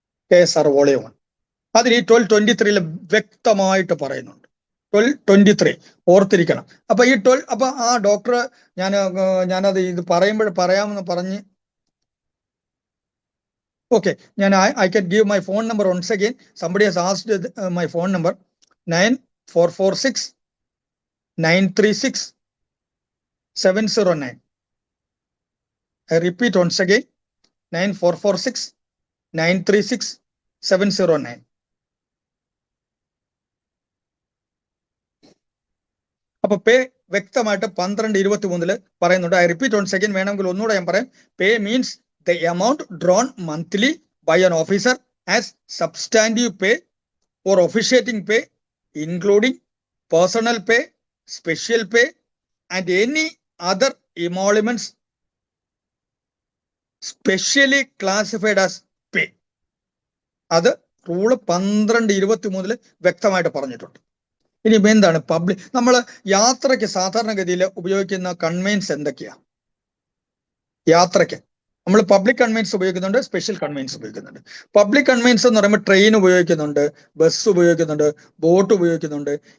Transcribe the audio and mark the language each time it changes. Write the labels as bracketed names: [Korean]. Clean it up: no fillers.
[Malayalam] KSR volume 1 അതിൽ ഈ 1223 വ്യക്തമായിട്ട് പറയുന്നുണ്ട്. 1223 ഓർത്തിരിക്കണം. അപ്പൊ ഈ അപ്പൊ ആ ഡോക്ടർ ഞാനത് ഇത് പറയാമെന്ന് പറഞ്ഞ് ഓക്കെ. ഞാൻ [English] I can give my phone number once again. Somebody has asked my phone number 9446 936 709. I repeat once again, 9446 936 709. [Malayalam] അപ്പൊ പേ വ്യക്തമായിട്ട് 12:23 പറയുന്നുണ്ട്. [English] I repeat once again, [Malayalam] വേണമെങ്കിൽ ഒന്നുകൂടെ ഞാൻ പറയാം. [English] Pay means the amount drawn monthly by an officer as substantive pay or officiating pay, including personal pay, special pay, and any other emoluments specially classified as pay. [Malayalam] അത് rule 12:23 വ്യക്തമായിട്ട് പറഞ്ഞിട്ടുണ്ട്. ഇനി എന്താണ് നമ്മൾ യാത്രയ്ക്ക് സാധാരണഗതിയിൽ ഉപയോഗിക്കുന്ന കൺവെയൻസ് എന്തൊക്കെയാ? യാത്രയ്ക്ക് നമ്മൾ പബ്ലിക് കൺവെയൻസ് ഉപയോഗിക്കുന്നുണ്ട്, സ്പെഷ്യൽ കൺവെയൻസ് ഉപയോഗിക്കുന്നുണ്ട്. പബ്ലിക് കൺവെയൻസ് എന്ന് പറയുമ്പോൾ ട്രെയിൻ ഉപയോഗിക്കുന്നുണ്ട്, ബസ് ഉപയോഗിക്കുന്നുണ്ട്, ബോട്ട് ഉപയോഗിക്കുന്നുണ്ട്.